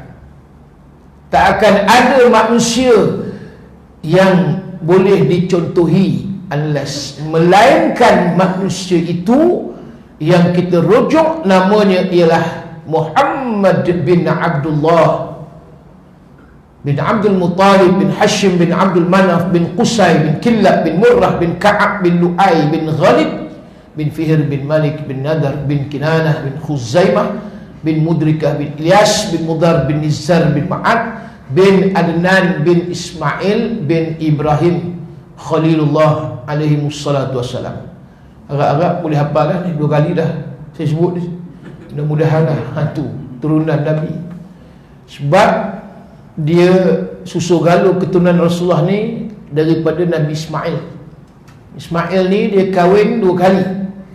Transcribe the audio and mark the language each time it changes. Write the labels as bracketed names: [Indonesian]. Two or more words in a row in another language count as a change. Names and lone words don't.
[Malay] Tak akan ada manusia yang boleh dicontohi melainkan manusia itu yang kita rujuk namanya ialah Muhammad bin Abdullah bin Abdul Muttalib bin Hashim bin Abdul Manaf bin Qusay bin Kilab bin Murrah bin Ka'ab bin Lu'ay bin Ghalib bin Fihr bin Malik bin Nadar bin Kinanah bin Khuzaimah bin Mudrikah bin Ilyas bin Mudar bin Nizar bin Ma'ad bin Adnan bin Ismail bin Ibrahim Khalilullah [Arabic] alaihi wassalatu wassalam. [Malay] Agak-agak boleh hafal lah ni, 2 kali dah saya sebut ni. Mudah-mudahan lah tu turunan Nabi. Sebab dia susu galuh keturunan Rasulullah ni daripada Nabi Ismail. Ismail ni dia kahwin 2 kali.